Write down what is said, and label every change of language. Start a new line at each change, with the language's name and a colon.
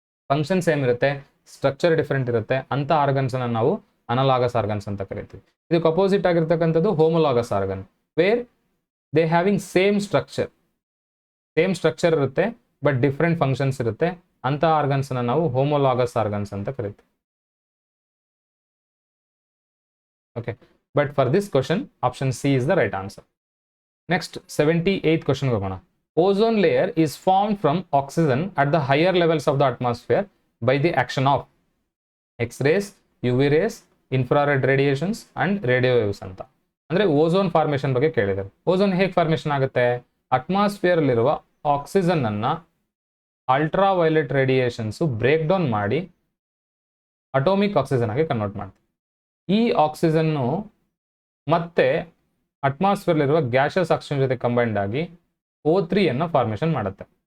Kannada: Function same ಇರುತ್ತೆ, structure different ಇರುತ್ತೆ, ಅಂತ ಆರ್ಗನ್ಸ್ ಅನ್ನ ನಾವು ಅನಲಾಗಸ್ ಆರ್ಗನ್ಸ್ ಅಂತ ಕರಿತೀವಿ. ಇದಕ್ಕೆ ಅಪೋಸಿಟ್ ಆಗಿರ್ತಕ್ಕಂಥದ್ದು homologous organ,
English: where they having same structure
Kannada: ಇರುತ್ತೆ ಬಟ್ ಡಿಫ್ರೆಂಟ್ ಫಂಕ್ಷನ್ಸ್ ಇರುತ್ತೆ, ಅಂತ ಆರ್ಗನ್ಸ್ ಅನ್ನ ನಾವು ಹೋಮೋಲಾಗಸ್ ಆರ್ಗನ್ಸ್ ಅಂತ ಕರಿತೀವಿ.
English: Okay, but for this question option C is the right answer. Next 78th question ಹೋಗೋಣ. Ozone layer is formed from oxygen at the higher levels of the atmosphere by the action of X-rays, UV rays, infrared radiations and radio waves ಅಂತ.
Kannada: ಅಂದ್ರೆ ozone formation ಬಗ್ಗೆ ಕೇಳಿದ್ದಾರೆ. Ozone ಹೇಗೆ formation ಆಗುತ್ತೆ? Atmosphere ಅಲ್ಲಿರುವ oxygen ಅನ್ನ ultra violet radiations break down ಮಾಡಿ atomic oxygen ಆಗಿ ಕನ್ವರ್ಟ್ ಮಾಡ್ತಾರೆ. ಈ ಆಕ್ಸಿಜನ್ನು ಮತ್ತೆ ಅಟ್ಮಾಸ್ಫಿಯರ್ಲಿರುವ ಗ್ಯಾಷಸ್ ಆಕ್ಸಿಜನ್ ಜೊತೆ ಕಂಬೈಂಡ್ ಆಗಿ O3 ಅನ್ನು ಫಾರ್ಮೇಷನ್ ಮಾಡುತ್ತೆ.